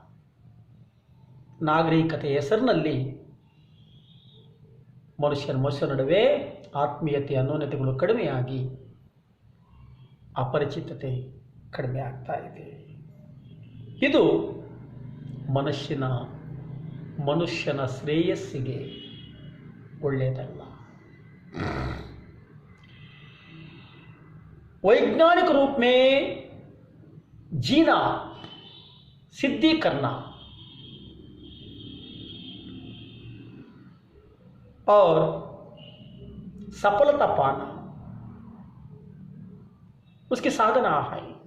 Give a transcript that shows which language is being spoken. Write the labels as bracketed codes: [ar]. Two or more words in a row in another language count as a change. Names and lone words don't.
[kn] ನಾಗರಿಕತೆ ಹೆಸರಿನಲ್ಲಿ ಮನುಷ್ಯನ ನಡುವೆ ಆತ್ಮೀಯತೆ, ಅನ್ಯೋನ್ಯತೆಗಳು ಕಡಿಮೆಯಾಗಿ ಅಪರಿಚಿತತೆ ಕಡಿಮೆ ಆಗ್ತಾ ಇದೆ. ಇದು ಮನುಷ್ಯನ ಶ್ರೇಯಸ್ಸಿಗೆ ಒಳ್ಳೆಯದಲ್ಲ. [hi] वैज्ञानिक रूप में जीना, सिद्धि करना और सफलता पाना उसकी साधना है.